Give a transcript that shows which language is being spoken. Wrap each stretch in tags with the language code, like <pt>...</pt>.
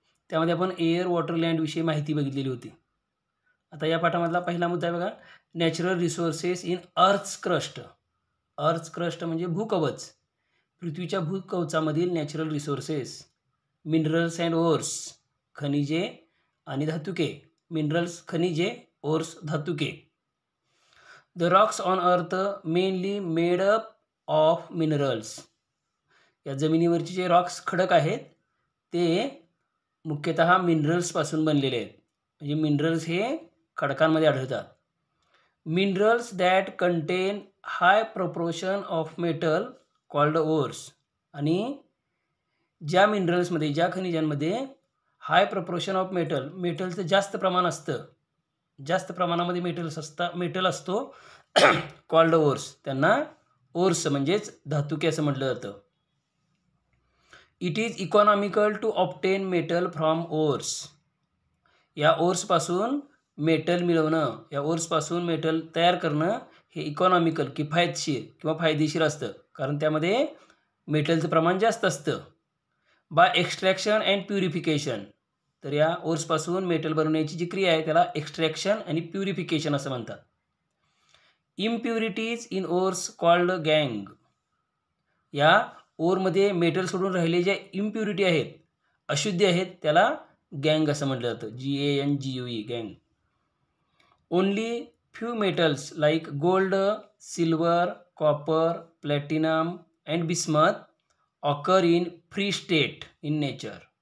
<mr>त्यामध्ये आपण air water लँडविषयी माहिती बघितलेली होती. आता या पाठामधला पहिला मुद्दा आहे बघा,</mr> <en>Natural resources in earth's crust.</en> <mr>Earth's crust म्हणजे भूकवच, पृथ्वीच्या भूकवचामधील natural resources,</mr> <en>minerals and ores,</en> <mr>खनिजे आणि धातुके. मिनरल्स खनिजे, ores धातुके.</mr> <en>The rocks on earth mainly made up of minerals.</en> <mr>या जमिनीवरचे जे रॉक्स खडक आहेत ते मुख्यतः मिनरल्सपासून बनलेले आहेत. म्हणजे मिनरल्स हे खडकांमध्ये आढळतात.</mr> <en>Minerals that contain high proportion of metal called ores.</en> <mr>आणि ज्या मिनरल्समध्ये, ज्या खनिजांमध्ये</mr> <en>high proportion of</en> <mr>मेटलचं जास्त प्रमाण असतं, जास्त प्रमाणामध्ये मेटल असतो</mr> <en>called ores,</en> <mr>त्यांना ओर्स म्हणजेच धातुके असं म्हटलं जातं.</mr> <en>It is economical to obtain metal from ores.</en> <mr>या ओर्सपासून मेटल मिळवणं, या ओर्सपासून मेटल तयार करणं हे इकॉनॉमिकल, किफायतशीर किंवा फायदेशीर असतं, कारण त्यामध्ये मेटलचं प्रमाण जास्त असतं.</mr> <en>By extraction and purification.</en> <mr>तर या ओर्सपासून मेटल बनवण्याची जी क्रिया आहे त्याला एक्स्ट्रॅक्शन आणि प्युरिफिकेशन असं म्हणतात.</mr> <en>Impurities in ores called गँग.</en> <mr>या ओरमध्ये मेटल सोडून राहिले ज्या इम्प्युरिटी आहेत, अशुद्धी आहेत, त्याला गँग असं म्हटलं जातं.</mr> <en>GANGUE गँग. Only few metals like gold, silver, copper, platinum and bismuth occur in free state in nature.</en>